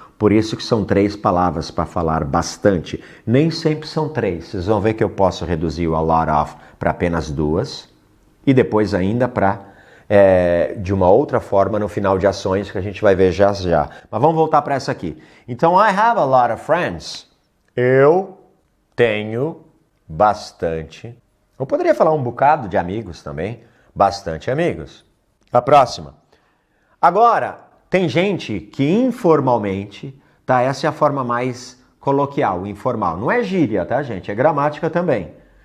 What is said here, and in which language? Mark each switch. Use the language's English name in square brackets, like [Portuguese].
[Portuguese] Por isso que são 3 palavras para falar bastante. Nem sempre são 3. Vocês vão ver que eu posso reduzir o a lot of para apenas 2. E depois ainda para, de uma outra forma, no final de ações, que a gente vai ver já já. Mas vamos voltar para essa aqui. Então, [English] I have a lot of friends. [Portuguese] Eu tenho bastante. Eu poderia falar um bocado de amigos também. Bastante amigos. A próxima. Agora, tem gente que informalmente, tá? Essa é a forma mais coloquial, informal. Não é gíria, tá, gente? É gramática também.